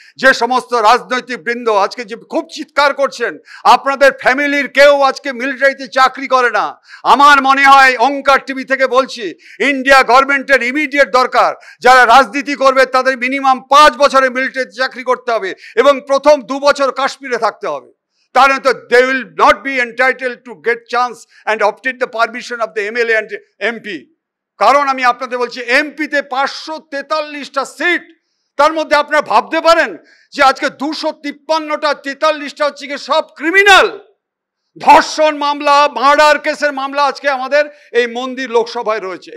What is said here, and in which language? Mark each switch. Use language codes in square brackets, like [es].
[bn] যে সমস্ত রাজনৈতিক বৃন্দ আজকে যে খুব চিৎকার করছেন, আপনাদের ফ্যামিলির কেউ আজকে মিলিটারিতে চাকরি করে না। আমার মনে হয়, ওঙ্কার টিভি থেকে বলছি, ইন্ডিয়া গভর্নমেন্টের ইমিডিয়েট দরকার, যারা রাজনীতি করবে তাদের মিনিমাম 5 বছরের মিলিটারিতে চাকরি করতে হবে এবং প্রথম 2 বছর কাশ্মীরে থাকতে হবে। তাহলে তো [en] they will not be entitled to get chance and obtain the permission of the MLA and MP. [bn] কারণ আমি আপনাদের বলছি, এমপিতে 543টা সিট, তার মধ্যে আপনারা ভাবতে পারেন যে আজকে 253টা 43টা হচ্ছে কি সব ক্রিমিনাল। ধর্ষণ মামলা, মার্ডার কেসের মামলা আজকে আমাদের এই মন্দির লোকসভায় রয়েছে।